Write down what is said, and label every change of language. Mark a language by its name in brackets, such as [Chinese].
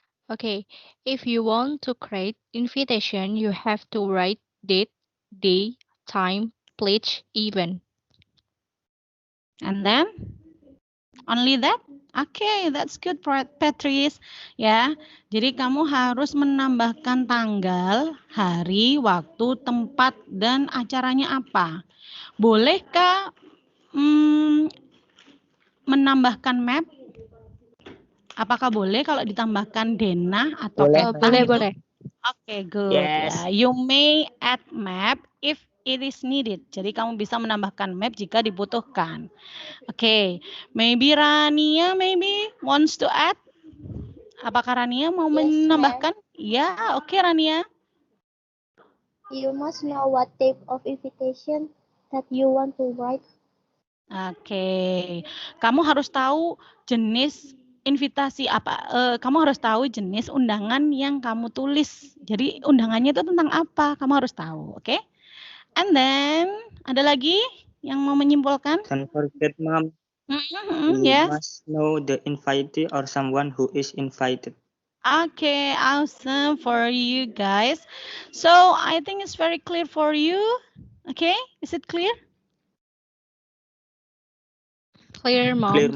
[English] Okay. If you want to create invitation, you have to write date, day, time, pledge, event. And then? Only that? Okay, that's good, Patrice. [Indonesian] Ya, jadi kamu harus menambahkan tanggal, hari, waktu, tempat, dan acaranya apa. Bolehkah menambahkan map? Apakah boleh kalau ditambahkan denah atau Boleh. [English] Okay, good. Yes. Ya, you may add map if it is needed. [Indonesian] Jadi kamu bisa menambahkan map jika dibutuhkan. [English] Okay, maybe Rania wants to add. [Indonesian] Apakah Rania mau menambahkan? Ya, oke Rania. [English] You must know what type of invitation that you want to write. [Indonesian] Oke, kamu harus tahu jenis invitasi apa. Kamu harus tahu jenis undangan yang kamu tulis. Jadi undangannya itu tentang apa? Kamu harus tahu, oke? [English] And then [Indonesian] ada lagi yang mau menyimpulkan? [English] Don't forget, Mom. You Yes. must know the invitee or someone who is invited. Okay, awesome for you guys. So I think it's very clear for you. Okay, is it clear? Clear, Mom.